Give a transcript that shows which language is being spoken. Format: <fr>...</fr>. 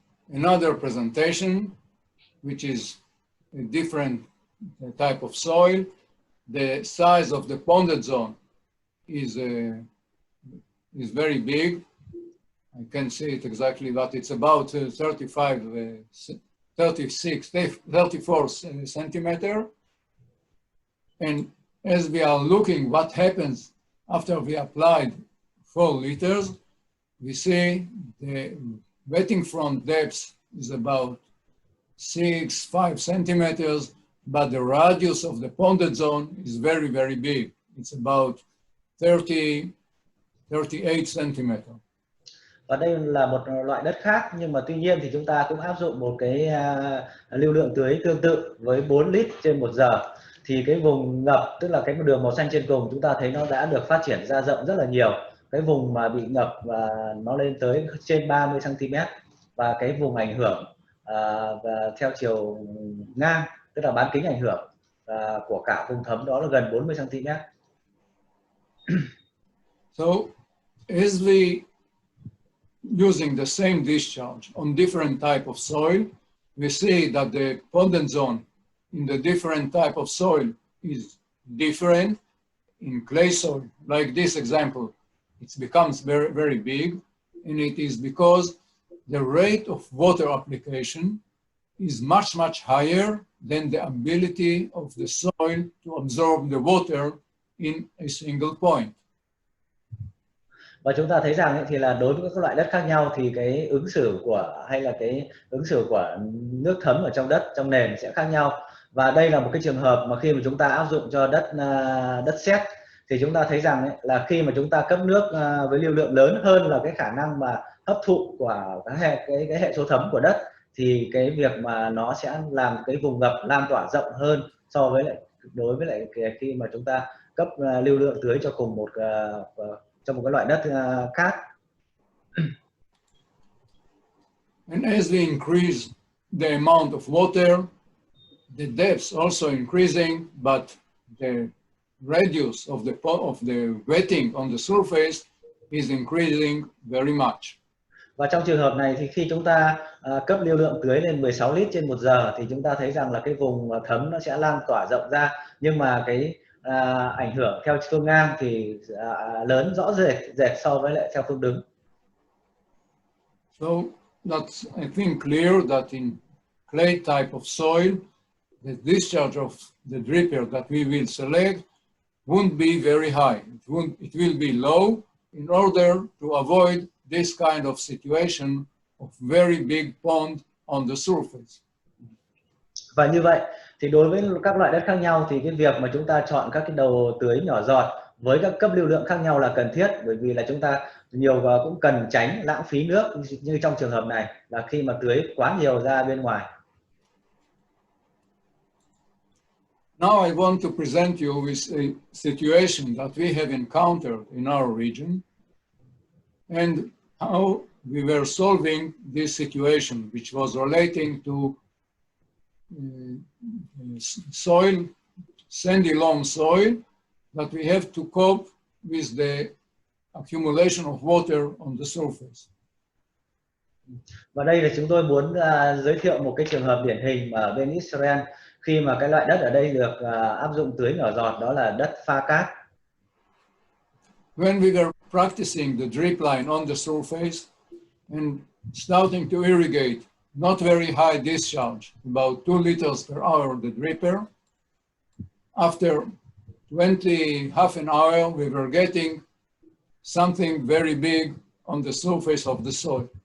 <en>Another presentation, which is a different type of soil. The size of the ponded zone is very big. I can't see it exactly, but it's about 34 centimeter. And as we are looking what happens after we applied 4 liters, we see the wetting front depth is about 5 centimeters, but the radius of the ponded zone is very, very big. It's about 38 centimeters.</en> <vi>Và đây là một loại đất khác, nhưng mà tuy nhiên thì chúng ta cũng áp dụng một cái lưu lượng tưới tương tự với 4 lít trên 1 giờ. Thì cái vùng ngập, tức là cái đường màu xanh trên cùng, chúng ta thấy nó đã được phát triển ra rộng rất là nhiều. Cái vùng mà bị ngập nó lên tới trên 30 cm. Và cái vùng ảnh hưởng và theo chiều ngang, tức là bán kính ảnh hưởng của cả vùng thấm đó là gần 40 cm.</vi> <en>So, as we using the same discharge on different type of soil, we see that the ponded zone in the different type of soil is different. In clay soil, like this example, it becomes very, very big, and it is because the rate of water application is much, much higher than the ability of the soil to absorb the water in a single point.</en> <vi>Và chúng ta thấy rằng thì là đối với các loại đất khác nhau thì cái ứng xử của nước thấm ở trong đất, trong nền sẽ khác nhau. Và đây là một cái trường hợp mà khi mà chúng ta áp dụng cho đất sét thì chúng ta thấy rằng là khi mà chúng ta cấp nước với lưu lượng lớn hơn là cái khả năng mà hấp thụ của cái hệ số thấm của đất thì cái việc mà nó sẽ làm cái vùng ngập lan tỏa rộng hơn so với lại đối với lại khi mà chúng ta cấp lưu lượng tưới cho cùng một cho một cái loại đất khác.</vi> <en>And as we increase the amount of water, the depths also increasing, but the radius of the wetting on the surface is increasing very much.</en> <vi>Và trong trường hợp này thì khi chúng ta cấp lưu lượng tưới lên 16 lít trên 1 giờ thì chúng ta thấy rằng là cái vùng thấm nó sẽ lan tỏa rộng ra, nhưng mà cái ảnh hưởng theo phương ngang thì lớn rõ rệt so với lại theo phương đứng.</vi> <en>So that's, I think, clear that in clay type of soil, the discharge of the dripper that we will select won't be very high. It will be low in order to avoid this kind of situation of very big pond on the surface.</en> <vi>Và như vậy thì đối với các loại đất khác nhau thì cái việc mà chúng ta chọn các cái đầu tưới nhỏ giọt với các cấp lưu lượng khác nhau là cần thiết, bởi vì là chúng ta cũng cần tránh lãng phí nước, như trong trường hợp này là khi mà tưới quá nhiều ra bên ngoài.</vi> <en>Now I want to present you with a situation that we have encountered in our region and how we were solving this situation, which was relating to soil, sandy loam soil, that we have to cope with the accumulation of water on the surface.</en> <vi>Và đây là chúng tôi muốn giới thiệu một cái trường hợp điển hình ở bên Israel khi mà cái loại đất ở đây được áp dụng tưới nhỏ giọt, đó là đất pha cát.</vi> <en>When we were practicing the drip line on the surface and starting to irrigate not very high discharge, about 2 liters per hour the dripper, after half an hour we were getting something very big on the surface of the soil.</en>